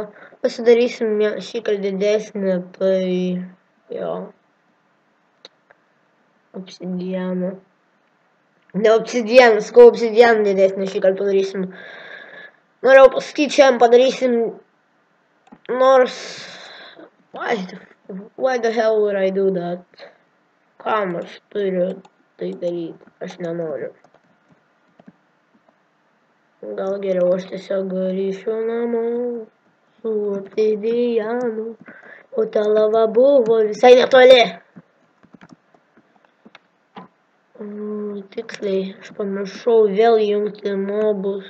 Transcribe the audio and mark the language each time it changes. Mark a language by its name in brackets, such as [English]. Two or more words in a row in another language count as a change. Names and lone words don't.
[Lithuanian] Pasidarysim šįkart didesnį, tai jo. Obsidianą. Ne obsidianą, sakau obsidianą didesnį šįkart padarysim. Norėjau pasakyti, šiandien padarysim, nors... [English] Why the hell would I do that? [Lithuanian] Kam aš turiu tai daryti? Aš nenoriu. Gal geriau aš tiesiog grįšiu namo su obsidianu, o ta lava buvo visai netoli. Tiksliai, aš pamiršau vėl įjungti mobus.